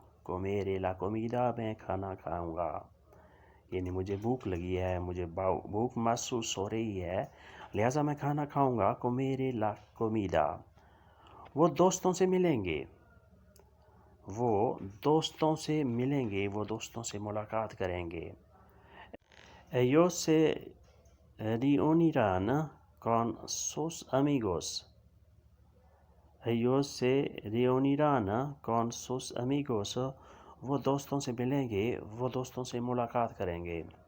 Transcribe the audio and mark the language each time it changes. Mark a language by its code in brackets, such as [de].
[es] comeré la comida. [ur] میں کھانا کھاؤں گا. یعنی مجھے بھوک لگی ہے. مجھے بھوک محسوس ہو رہی ہے. لہٰذا میں کھانا کھاؤں گا. [es] comeré la comida. [ur] وہ دوستوں سے ملیں گے. وہ دوستوں سے ملیں گے. وہ دوستوں سے ملاقات کریں گے. [es] ellos se reunirán con sus amigos. ellos se reunirán con sus amigos. [ur] وہ دوستوں سے ملیں گے. وہ دوستوں سے ملاقات کریں گے.